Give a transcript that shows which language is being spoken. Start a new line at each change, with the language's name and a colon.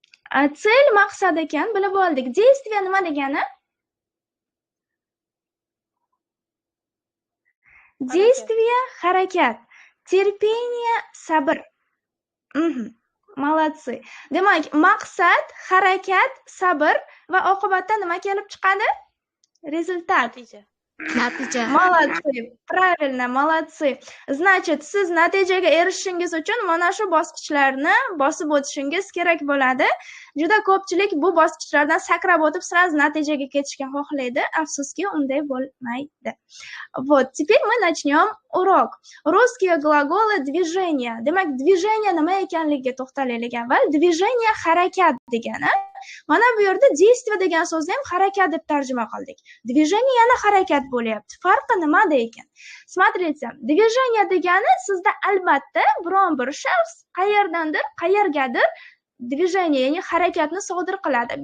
Uzbek: Цель maqsad ekan, bilib oldik. Действие nima degani? Действие harakat. Terpение sabr. Молодцы. Demak, maqsad, harakat, sabr va oqibatda nima kelib chiqadi? Rezultat. Natija.
Russian: Молодцы. Правильно, молодцы. Значит,
Uzbek: siz natijaga erishishingiz uchun mana shu bosqichlarni bosib o'tishingiz kerak bo'ladi. Juda ko'pchilik bu bosqichlardan sakrab o'tib, sразу natijaga ketishga xohlaydi. Afsuski, unday bo'lmaydi.
Russian: Вот, теперь мы начнем урок. Русские глаголы движения.
Uzbek: Demak, движение nima ekanligiga to'xtalaylik avval. Движение harakat degani. Mana bu yerda действие degan so'zni ham harakat deb tarjima qildik. Движение yana harakat bo'lyapti. Farqi nimada ekan? Смотрите, движение degani sizda albatta biron bir shaxs qayergadir движение, ya'ni harakatni sodir qiladi.